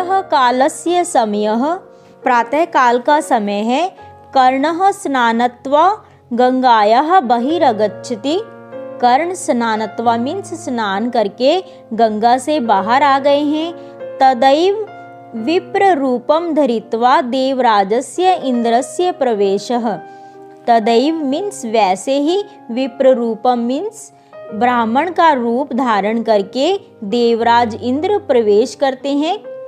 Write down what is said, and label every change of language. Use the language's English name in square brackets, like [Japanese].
[Sanskrit] कालस्य समयः, [Hindi] प्रातः काल का समय है। [Sanskrit] कर्णः स्नानत्वा गंगायाः बहिरगच्छति। [Hindi] कर्ण स्नानत्वा मीन्स स्नान करके गंगा से बाहर आ गए हैं। [Sanskrit] तदैव विप्र रूपम धरित्वा देवराजस्य इंद्रस्य प्रवेशः। [Hindi] तदैव मीन्स वैसे ही, [Sanskrit] विप्र रूपम [Hindi] मीन्स ब्राह्मण का रूप धारण करके देवराज इंद्र प्रवेश करते हैं।